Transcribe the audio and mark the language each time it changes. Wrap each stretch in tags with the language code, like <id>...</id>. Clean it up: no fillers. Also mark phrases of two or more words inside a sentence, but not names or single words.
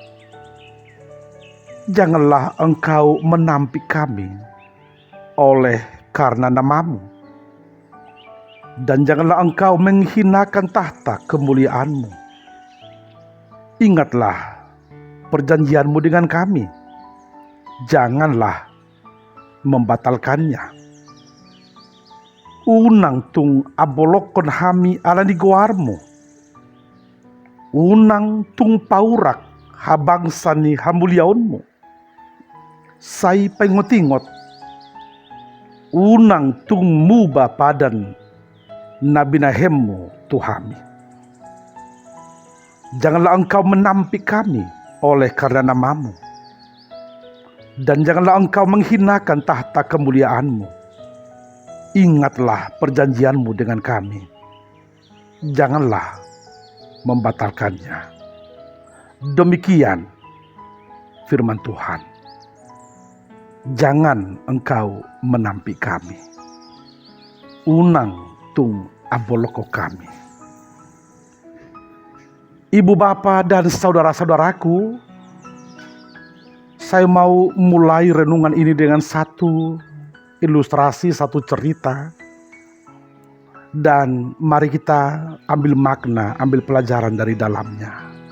<id>Janganlah engkau menampik kami oleh karena namamu, dan janganlah engkau menghinakan tahta kemuliaanmu. Ingatlah perjanjianmu dengan kami, janganlah membatalkannya.</id> <bbc>Unang tung abolokon hami alani goarmu, unang tung paurak habangsani hamuliaunmu. Sai pengotingot unang tung muba padan nabinahemmu Tuhami.</bbc> <id>Janganlah engkau menampik kami oleh karena namamu, dan janganlah engkau menghinakan tahta kemuliaanmu. Ingatlah perjanjianmu dengan kami, janganlah membatalkannya. Demikian firman Tuhan. Jangan engkau menampik kami,</id> <bbc>unang tung aboloko kami.</bbc> <id>Ibu bapa dan saudara-saudaraku, saya mau mulai renungan ini dengan satu ilustrasi, satu cerita, dan mari kita ambil makna, ambil pelajaran dari dalamnya.</id>